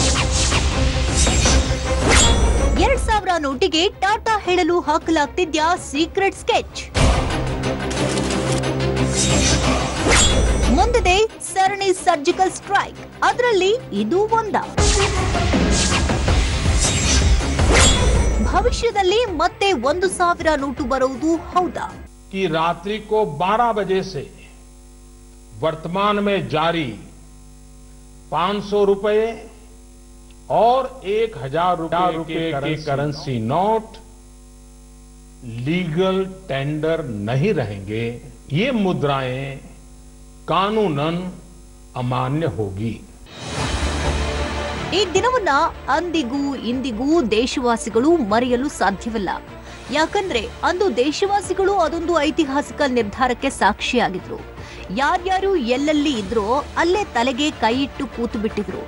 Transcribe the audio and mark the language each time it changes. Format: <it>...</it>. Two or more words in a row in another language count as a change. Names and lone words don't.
<kn>2000 ನೋಟಿಗೆ ಟಾಟಾ ಹೇಳಲು ಹಾಕಲಾಗ್ತಿದ್ಯಾ ಸೀಕ್ರೆಟ್ ಸ್ಕೆಚ್? ಮುಂದಿದೆ ಸರಣಿ ಸರ್ಜಿಕಲ್ ಸ್ಟ್ರೈಕ್, ಅದರಲ್ಲಿ ಇದು ಭವಿಷ್ಯದಲ್ಲಿ ಮತ್ತೆ 1000 ನೋಟು ಬರುವುದು ಹೌದಾ?</kn> <hi>कि रात्रि को 12 बजे से वर्तमान में जारी 500 रुपए और 1000 रुपए के करेंसी नोट लीगल टेंडर नहीं रहेंगे. ये मुद्राएं कानूनन अमान्य होगी.</hi> <kn>ಈ ದಿನವನ್ನ ಅಂದಿಗೂ ಇಂದಿಗೂ ದೇಶವಾಸಿಗಳು ಮರೆಯಲು ಸಾಧ್ಯವಿಲ್ಲ. ಯಾಕಂದ್ರೆ ಅಂದು ದೇಶವಾಸಿಗಳು ಅದೊಂದು ಐತಿಹಾಸಿಕ ನಿರ್ಧಾರಕ್ಕೆ ಸಾಕ್ಷಿಯಾಗಿದ್ರು. ಯಾರ್ಯಾರು ಎಲ್ಲೆಲ್ಲಿ ಇದ್ರೋ ಅಲ್ಲೇ ತಲೆಗೆ ಕೈ ಇಟ್ಟು ಕೂತು ಬಿಟ್ಟಿದ್ರು.</kn>